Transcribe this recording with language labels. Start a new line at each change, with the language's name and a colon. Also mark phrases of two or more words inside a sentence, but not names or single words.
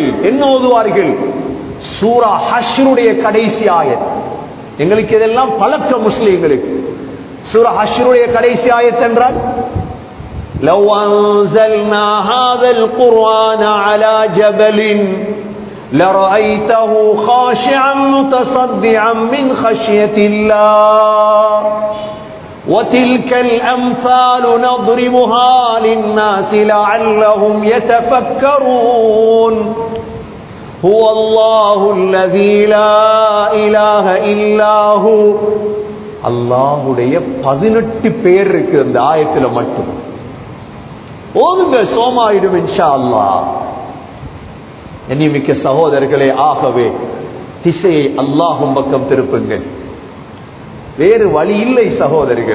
Tamil: என்ன ஓதுவார்கள்? சூரா ஹஷ்ருடைய கடைசி ஆயத். எங்களுக்கு இதெல்லாம் பழக்க முஸ்லிம்களுக்கு. சூரா ஹஷ்ருடைய கடைசி ஆயத் என்றால்,
Arabic: لو أنزلنا هذا القرآن على جبل لرأيته خاشعا متصدعا من خشية الله وتلك الأمثال نضربها للناس لعلهم يتفكرون هو الله الذي لا إله إلا هو.
Tamil: அல்லாஹ்வுடைய 18 பேர் இருக்கு அந்த ஆயத்துல மட்டும். ஓதுங்க, சோமாயிடும்
Arabic: إن شاء الله.
Tamil: கண்ணியமிக்க சகோதரர்களே, ஆகவே திசையை அல்லாஹ்வின் பக்கம் திருப்புங்கள். வேறு வழி இல்லை சகோதரர்களே.